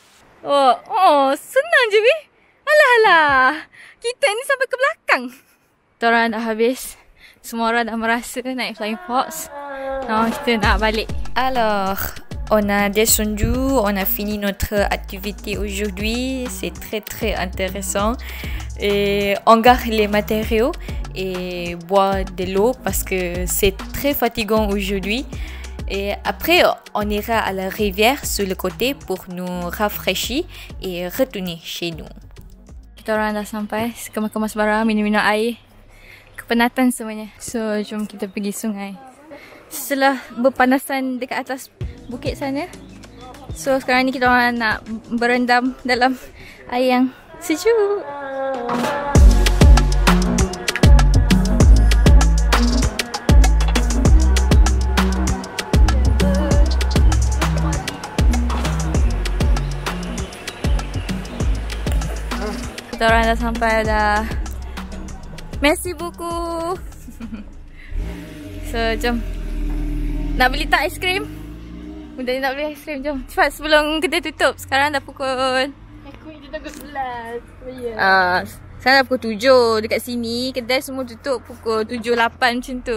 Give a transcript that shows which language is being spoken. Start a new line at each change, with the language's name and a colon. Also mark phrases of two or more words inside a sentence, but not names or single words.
Malay: Oh, senang je weh. Alah. Kita ni sampai ke belakang. Kita orang dah habis. Semua orang dah merasa naik
English: Flying Fox.
Malay: Kita nak balik.
French: Alors, on a descendu, on a fini notre activité aujourd'hui. C'est très très intéressant. Et on garde les matériaux et boit de l'eau parce que c'est très fatigant aujourd'hui. Et après, on ira à la rivière sur le côté pour nous rafraîchir et retourner chez nous.
Malay: Kita orang dah sampai. Kemas-kemas barang, minum-minum air. Kepenatan semuanya. So, jom kita pergi sungai. Setelah berpanasan dekat atas bukit sana. So, sekarang ni kita orang nak berendam dalam air yang sejuk. Kita orang dah sampai dah.
French: Merci beaucoup.
Malay: So, jom. Nak beli tak aiskrim? Budak ni nak beli aiskrim, jom. Cepat sebelum kedai tutup. Sekarang dah pukul... Kita takut 11. Sekarang dah pukul 7. Dekat sini, kedai semua tutup pukul 7-8 macam tu.